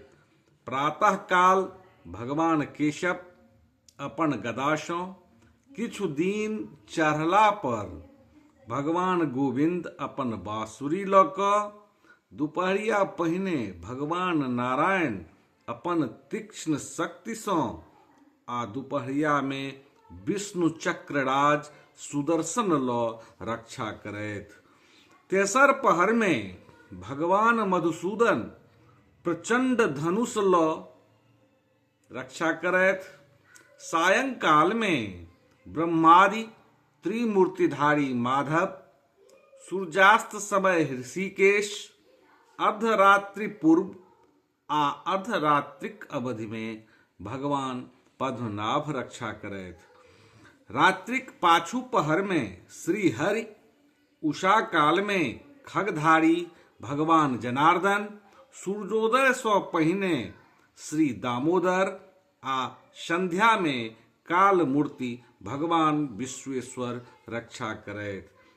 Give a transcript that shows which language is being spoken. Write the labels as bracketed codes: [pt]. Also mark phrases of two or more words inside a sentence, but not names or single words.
[mai] प्रातः काल भगवान केशव अपन गदा सँ किछु दिन चढ़ला पर भगवान गोविंद अपन बांसुरी लऽ कऽ दुपहरिया पहिने भगवान नारायण अपन तीक्ष्ण शक्ति सँ आ दुपहरिया में विष्णु चक्रराज सुदर्शन लऽ रक्षा करैत। तेसर पहर में भगवान मधुसूदन प्रचंड धनुष लऽ रक्षा करैत। सायंकाल में ब्रह्मादि त्रिमूर्तिधारी माधव, सूर्यास्त समय ऋषिकेश, अर्धरात्रि पूर्व आ अर्धरात्रिक अवधि में भगवान पद्मनाभ रक्षा करैत। रात्रिक पाछू पहर में श्री हरि, उषा काल में खगधारी भगवान जनार्दन, सूर्योदय सँ पहिने श्री दामोदर आ संध्या में काल मूर्ति भगवान विश्वेश्वर रक्षा करैत।